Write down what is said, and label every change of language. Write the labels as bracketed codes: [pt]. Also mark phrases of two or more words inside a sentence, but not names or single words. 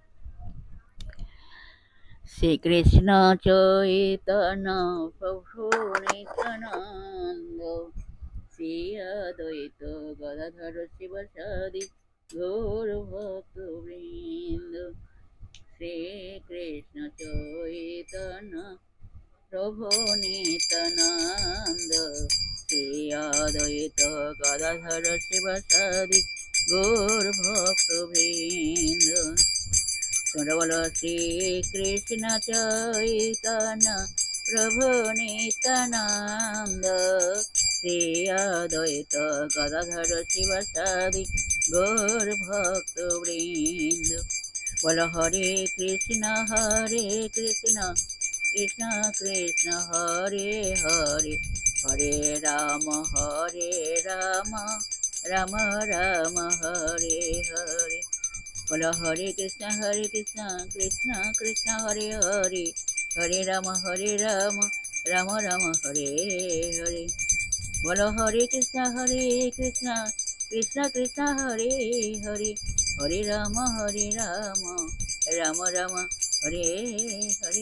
[sa] श्री कृष्ण चैतन्य प्रभु नित्यानंद, श्री अद्वैत गदाधर शिवासादि गौर भक्तवृंद। श्री कृष्ण चैतन्य प्रभु नित्यानंद, श्री अद्वैत गदाधर शिवासादि गौर भक्तवृंद। [bn] তোমরা বলো শ্রী কৃষ্ণ চৈতন্য প্রভু নিত্যানন্দ, শ্রী অদ্বৈত গদাধর শিবাসাদি গৌর ভক্তবৃন্দ। [sa] বলো হরে কৃষ্ণ কৃষ্ণ কৃষ্ণ হরে হরে, হরে রাম রাম রাম হরে হরে। बोलो हरे कृष्ण कृष्ण कृष्ण हरे हरे, हरे राम राम राम हरे हरे। बोलो हरे कृष्ण कृष्ण कृष्ण हरे हरे, हरे राम राम राम हरे हरे।